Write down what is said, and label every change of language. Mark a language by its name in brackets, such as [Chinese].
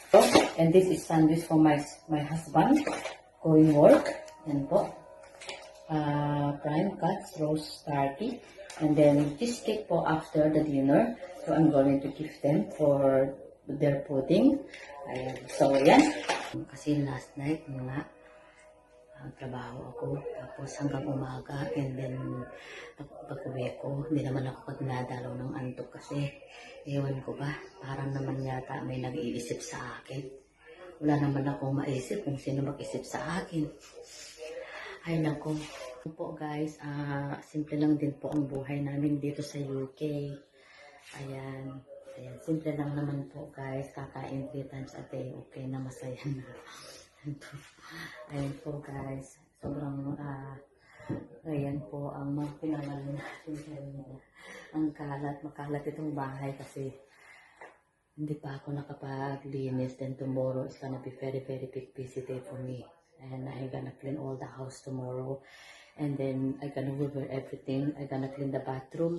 [English] So, and this is sandwich for my husband. Going work. Ayan po. Prime cuts, roast turkey. And then, cheesecake po after the dinner. So, I'm going to give them for their pudding. Ayan. So, ayan. [Filipino] Kasi last night, mga trabaho ako, tapos hanggang umaga, and then pag-uwi ko, hindi naman ako nadalaw ng antok kasi, ewan ko ba, parang naman yata may nag-iisip sa akin. Wala naman akong maisip kung sino mag-isip sa akin. Ay nako. Po guys, simple lang din po ang buhay namin dito sa UK. Ayan, simple lang naman po guys, kakain [English] 3 times a day, [Filipino] okay na, masaya na. Ayan po guys, sobrang ayan po ang mga pinangalan natin. Ang makalat itong bahay kasi hindi pa ako nakapaglinis. [English] Then tomorrow is gonna be very big busy day for me, and I'm gonna clean all the house tomorrow, and then I'm gonna Hoover everything. I'm gonna clean the bathroom.